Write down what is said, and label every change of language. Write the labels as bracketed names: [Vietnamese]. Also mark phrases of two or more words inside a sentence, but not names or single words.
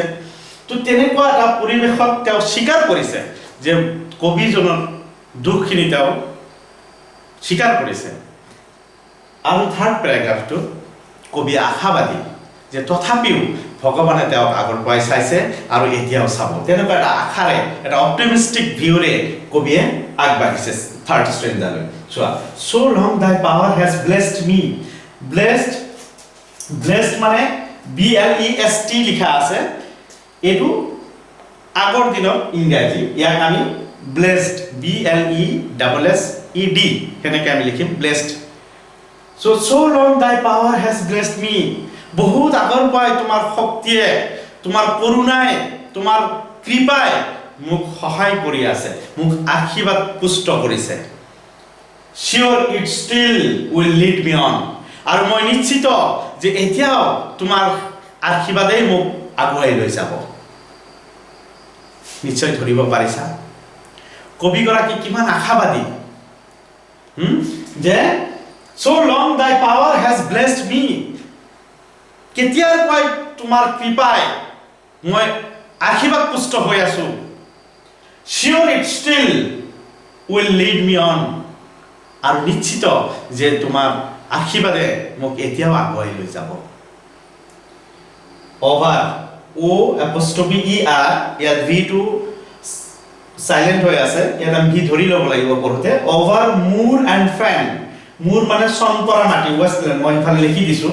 [Assamese] তো তেনেকুৱা এটা পৰিৱেশত তেওঁ স্বীকাৰ কৰিছে যে কবিজনৰ দুখখিনি তেওঁ স্বীকাৰ কৰিছে। আৰু [English] third paragraph [Assamese] কবি আশাবাদী, যে তথাপিও ভগৱানে তেওঁক আগৰ পৰাই চাইছে আৰু এতিয়াও চাব, তেনেকুৱা এটা আশাৰে, এটা [English] optimistic view [Assamese] কবিয়ে আগবাঢ়িছে [English] third stanza. [Assamese] চোৱা, [English] so long thy power has blessed me. [Assamese] blessed মানে BLEST লিখা আছে, এইটো আগৰ দিনত ইংৰাজী, ইয়াক আমি ব্লেছড, BLESSED সেনেকৈ আমি লিখিম ব্লেছড। [English] so long thy power has blessed me. [Assamese] বহুত আগৰ পৰাই তোমাৰ শক্তিয়ে, তোমাৰ কৰুণাই, তোমাৰ কৃপাই মোক সহায় কৰি আছে, মোক আশীৰ্বাদ পুষ্ট কৰিছে। [English] sure it still will lead me on. [Assamese] আৰু মই নিশ্চিত যে এতিয়াও তোমাৰ আশীৰ্বাদেই মোক আগুৱাই লৈ যাব। নিশ্চয় ধৰিব পাৰিছা কবিগৰাকী কিমান আশাবাদী, যে [English] so long thy power has blessed me. [Assamese] কেতিয়াৰ পৰাই তোমাৰ কৃপাই মই আশীৰ্বাদ পুষ্ট হৈ আছো। [English] sure it still will lead me on. [Assamese] আৰু নিশ্চিত যে তোমাৰ আশীৰ্বাদে মোক এতিয়াও আগুৱাই লৈ যাব। অভাৰ, O'ER, ইয়াত ভিটো সাইলেন্ট হৈ আছে, ইয়াত আমি ভি ধৰি ল'ব লাগিব পঢ়োতে। [English] o'er moor and fen, [Assamese] মুৰ মানে চনপৰা মাটি, ৱেষ্টলেণ্ড, মই ইফালে লিখি দিছোঁ।